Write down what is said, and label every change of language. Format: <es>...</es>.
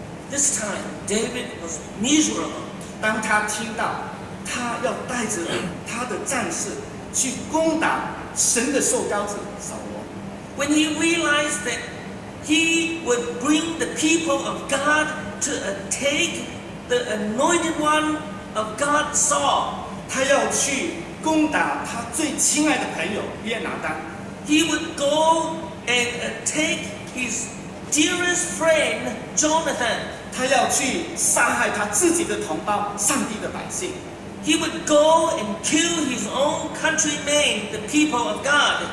<en>This time, David was miserable.</en> <zh>当他听到他要带着他的战士去攻打神的受膏者扫罗，</zh> <en>When he realized that he would bring the people of God to attack the anointed one of God, Saul,</en> <zh>他要去攻打他最亲爱的朋友约拿单，</zh> <en>he would go and attack his dearest friend, Jonathan.</en> <zh>他要去杀害他自己的同胞上帝的百姓。</zh> <en>He would go and kill his own countrymen, the people of God.</en>